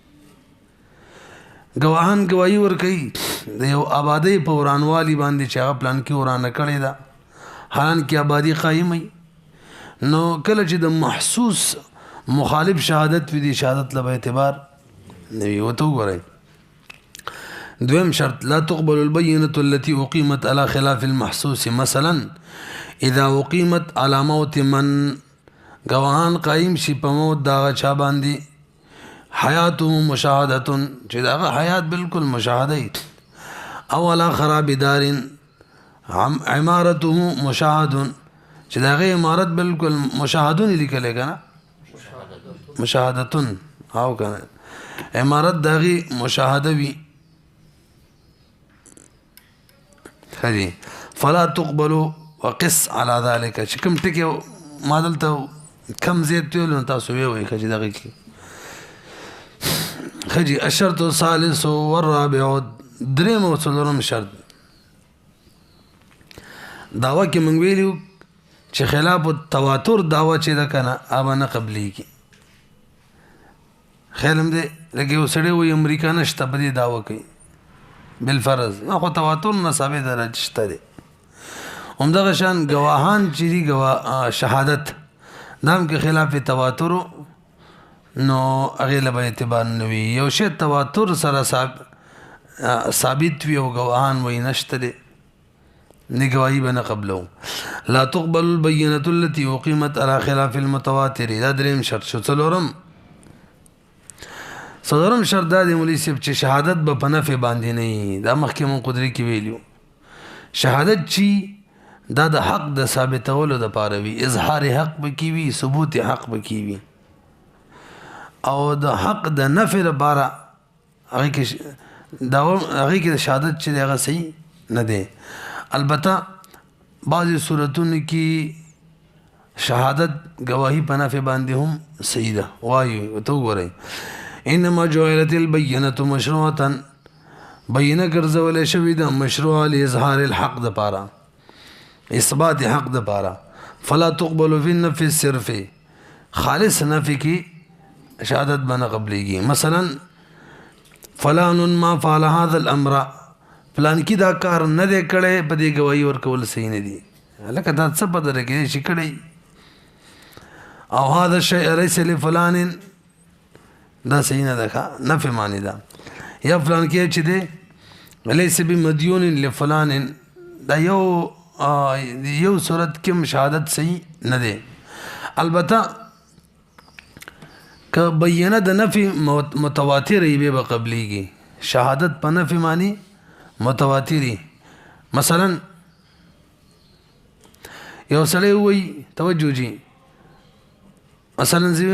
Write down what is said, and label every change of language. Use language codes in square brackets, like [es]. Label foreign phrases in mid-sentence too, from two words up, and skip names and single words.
[ps] گواهان گواہی ورکړي د یو آبادی په ورانوالي باندې چې هغه پلان کې ورانه کړی ده، حالانکه آبادی قائم وي. نو کله چې د محسوس مخالف شهادت وي، دی شهادت له اعتبار نوي. وته وګورئ. دویم شرط [ar] لا تقبل البينة التي أقيمت على خلاف المحسوس. مثلا اذا أقيمت على موت من، [ps] گواهان قائم شي په موت داغه چا باندې حیاته مشاهده چې داغه حیات بالکل مشاهده، او [ar] على خراب دار [ps] عمارته مشاهد چې داغه عمارت بالکل مشاهدون لیکل کنه مشاهدتون، او کنه عمارت داغه مشاهده وی خدي [ar] فلا تقبل وقس على ذلك. [ps] چې کوم ټکی ما دلته کم زیات ویل نو تاسو وی خجی دغه کی خجی. [ar] الشرط الثالث والرابع. [ps] دریم او څلورم شرط داوا کې مونږ ویلو چې [ar] خلاف التواتر [ps] داوا چې دا کنه اوبه نه قبلي کی. خیالم دې لکه یو سړی وي امریکا نشته په دې داوا کوي بالفرض، نو خو تواتر نه ثابت درجه دی. همدغه شان گواهان چې دی شهادت نام کې خلاف تواتر، نو هغه له اعتبار نه وي. یو شی تواتر سره ثابت وي او گواهان وي نشته دی، نه گواهی به نه قبلو. [ar] لا تقبل البينة التي أقيمت على خلاف المتواتر. [ps] دا دریم شرط شو. څلورم شرط دا دی مولوی صاحب چې شهادت به په نفع باندې نه. دا مخکې مون قدرت کې ویلو شهادت چې دا د حق د ثابتولو د پاره وي، اظهار حق به کی وي، ثبوت حق به کی وي، او د حق د نفع لپاره هغه کې دا هغه کې شهادت چې هغه صحیح نه دی. البته بعضی صورتونو کې شهادت گواہی په نفع باندې هم صحیح ده. وایي ته وګورئ. [ar] انما جعلت البينة مشروعة. [ps] بینه ګرځول شوی ده مشروع [ar] لاظهار الحق [ps] د پاره، اثبات حق د پاره. [ar] فلا تقبل في النفي الصرف. [ps] خالص نفي کی شهادت بنا قبليږي. [ar] مثلا فلان ما فعل هذا الامر، [ps] فلان کی دا کار نه دی کړي، په دې گواہی ورکول صحیح نه دي. لکه دا څه په دره کې شي کړي. [ar] او هذا الشيء ليس لفلان، [ps] دا صحیح نه ده، نفي معنی ده. یا فلان کې چې دی [ar] ليس بمديون لفلان، [ps] دا یو صورت کې شهادت صحیح نه ده. البته که بینه د نفي متواترې به به قبلیږي. شهادت په نفي معنی متواتري. مثلا یو سړی وایي توجه جي مثلا زوی